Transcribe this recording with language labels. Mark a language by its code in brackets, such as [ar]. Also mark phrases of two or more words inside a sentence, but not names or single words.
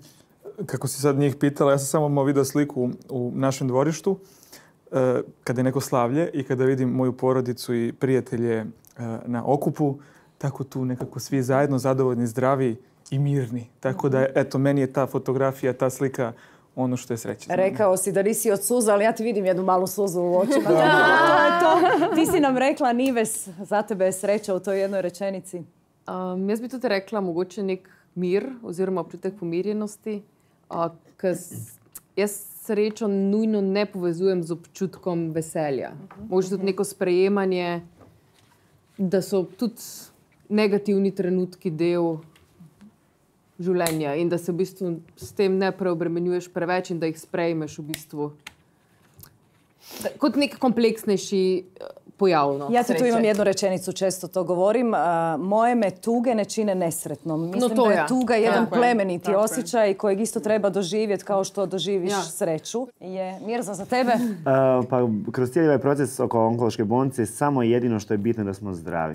[bs] Kako si sad njih pitala, ja sam samo vidio sliku u našem dvorištu kada je neko slavlje i kada vidim moju porodicu i prijatelje na okupu, tako tu nekako svi zajedno zadovoljni, zdravi i mirni. Tako da, eto, meni je ta fotografija, ta slika ono što je sreća. [hr] Rekao si da nisi od suza, ali ja ti vidim jednu malu suzu u očima. To je to. Ti si nam rekla, Nives, za tebe je sreća u toj jednoj rečenici. [sl] Jaz bi tudi rekla, mogoče nek mir oziroma občutek pomirjenosti. Jaz srečo nujno ne povezujem z občutkom veselja. Mogoče tudi neko sprejemanje, da so tudi negativni trenutki del življenja in da se v bistvu s tem ne preobremenjuješ preveč in da jih sprejmeš v bistvu kot nek kompleksnejši pojav. [hr] Ja ti tu imam jednu rečenicu, često to govorim. Moje me tuge ne čine nesretnom. Mislim da je tuga jedan plemeniti osjećaj kojeg isto treba doživjeti kao što doživiš sreću. Je Mirza za tebe? Pa kroz cijeli ovaj proces oko onkološke bolnice samo jedino što je bitno da smo zdravi.